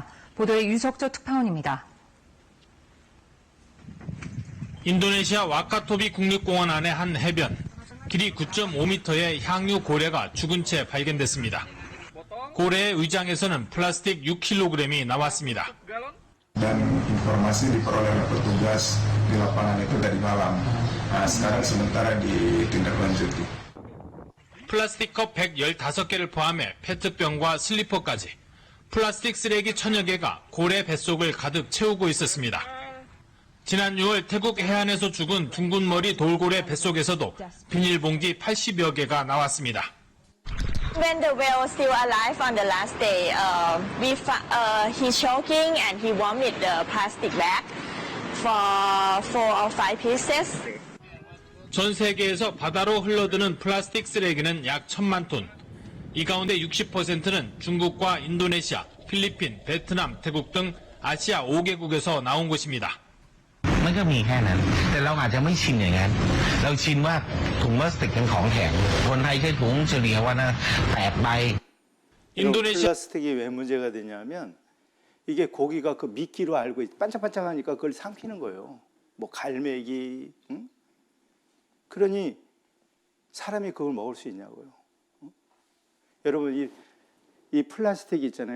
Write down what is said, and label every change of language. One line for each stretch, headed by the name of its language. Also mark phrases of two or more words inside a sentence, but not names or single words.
Korean: 보도에 유석조 특파원입니다. 인도네시아 와카토비 국립공원 안의 한 해변. 길이 9.5m의 향유 고래가 죽은 채 발견됐습니다. 고래의 위장에서는 플라스틱 6kg이 나왔습니다.
Indonesian: Dan informasi diperoleh oleh petugas di lapangan itu tadi malam. Sekarang sementara ditindaklanjuti.
Korean: 플라스틱 컵 115개를 포함해 페트병과 슬리퍼까지 플라스틱 쓰레기 1000여 개가 고래 뱃속을 가득 채우고 있었습니다. 지난 6월 태국 해안에서 죽은 둥근머리 돌고래 뱃속에서도 비닐봉지 80여 개가 나왔습니다.
English: When the whale was still alive on the last day, he choking and he vomit the plastic bag for 4 or 5 pieces.
Korean: 전 세계에서 바다로 흘러드는 플라스틱 쓰레기는 약 1000만 톤. 이 가운데 60%는 중국과 인도네시아, 필리핀, 베트남, 태국 등 아시아 5개국에서 나온 곳입니다.
Thai: มันก็มีแค่นั้นแต่เราอาจจะไม่ชินอย่างนั้นเราชินว่าถุงพลาสติกเป็นของแข็งคนไทยใช้ถุงเฉลี่ยวันละ8 ใบ
Korean: 인도네시아 플라스틱이 왜 문제가 되냐면 이게 고기가 그 미끼로 알고 반짝반짝하니까 그걸 삼키는 거예요. 뭐 갈매기, 응? 그러니 사람이 그걸 먹을 수 있냐고요. 응? 여러분 이 플라스틱 있잖아요.